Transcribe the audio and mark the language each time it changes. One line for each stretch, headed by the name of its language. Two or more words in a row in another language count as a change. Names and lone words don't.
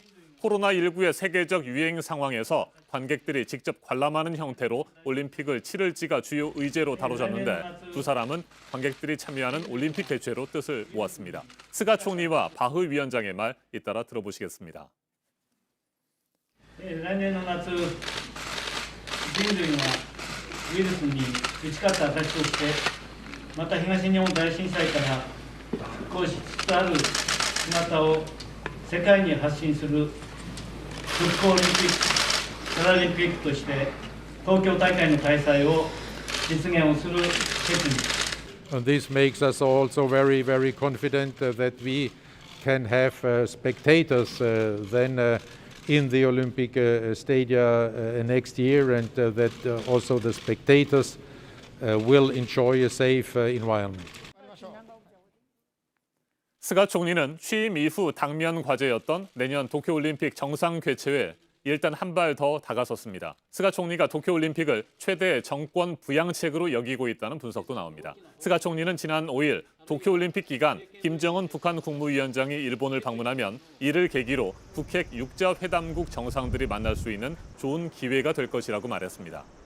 Korean: 코로나19의 세계적 유행 상황에서 관객들이 직접 관람하는 형태로 올림픽을 치를지가 주요 의제로 다뤄졌는데 두 사람은 관객들이 참여하는 올림픽 개최로 뜻을 모았습니다. 스가 총리와 바흐 위원장의 말 잇따라 들어보시겠습니다.
Japanese: 来年の夏、人類はウイルスに打ち勝った証として、また東日本大震災から復興しつつある姿を世界に発信する復興オリンピック・パラリンピックとして東京大会の開催を実現をする決意。
English: This makes us also very, very confident that we can have spectators then in the Olympic stadia next year, and that also the spectators will enjoy a safe environment.
Korean: 스가 총리는 취임 이후 당면 과제였던 내년 도쿄올림픽 정상 개최에 일단 한 발 더 다가섰습니다. 스가 총리가 도쿄올림픽을 최대 정권 부양책으로 여기고 있다는 분석도 나옵니다. 스가 총리는 지난 5일 도쿄올림픽 기간 김정은 북한 국무위원장이 일본을 방문하면 이를 계기로 북핵 육자회담국 정상들이 만날 수 있는 좋은 기회가 될 것이라고 말했습니다.